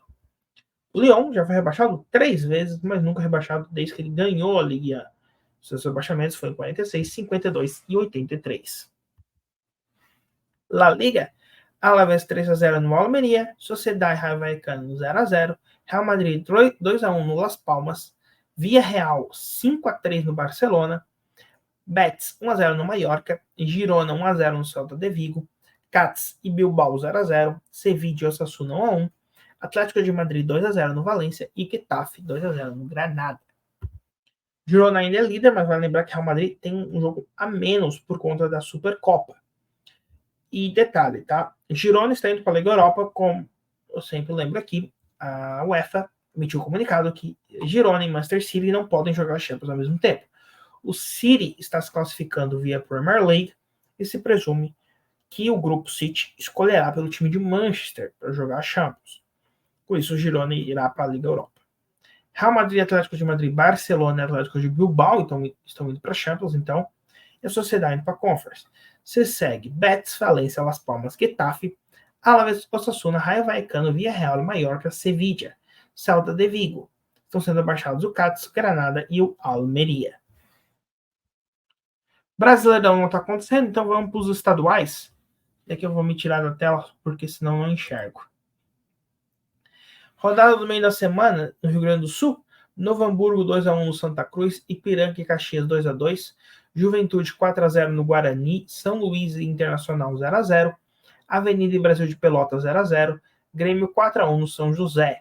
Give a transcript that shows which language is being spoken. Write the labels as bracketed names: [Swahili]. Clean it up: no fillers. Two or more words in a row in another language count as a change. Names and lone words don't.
[Portuguese] O Lyon já foi rebaixado 3 vezes, mas nunca rebaixado desde que ele ganhou a Ligue 1. Seus rebaixamentos foram em 46, 52 e 83. La Liga: Alavés 3-0 no Almeria, Sociedad Rayo Vallecano 0-0, Real Madrid 2-1 no Las Palmas, Villarreal 5-3 no Barcelona, Betis 1-0 no Mallorca, Girona 1-0 no Celta de Vigo, Cádiz e Bilbao 0-0, Sevilla e Osasuna 1-1, Atlético de Madrid 2-0 no Valência e Getafe 2-0 no Granada. Girona ainda é líder, mas vai lembrar que Real Madrid tem um jogo a menos por conta da Supercopa. E detalhe, tá? Girona está indo para a Liga Europa, como eu sempre lembro aqui, a UEFA emitiu um comunicado que Girona e Manchester City não podem jogar a Champions ao mesmo tempo. O City está se classificando via Premier League e se presume que o grupo City escolherá pelo time de Manchester para jogar a Champions. Por isso, o Girona irá para a Liga Europa. Real Madrid, Atlético de Madrid, Barcelona e Atlético de Bilbao estão indo para a Champions, então, e a Sociedade indo para a Conference. Se segue Betis, Valência, Las Palmas, Getafe, Alavés, Osasuna, Rayo Vallecano, Villarreal, Mallorca, Sevilla, Celta de Vigo. Estão sendo abaixados o Cádiz, Granada e o Almeria. Brasileirão não está acontecendo, então vamos para os estaduais. Daqui eu vou me tirar da tela, porque senão eu não enxergo. Rodada do meio da semana, no Rio Grande do Sul, Novo Hamburgo 2-1 no Santa Cruz, Ipiranga e Caxias 2-2, Juventude 4-0 no Guarani, São Luís e Internacional 0-0, Avenida e Brasil de Pelotas 0-0, Grêmio 4-1 no São José.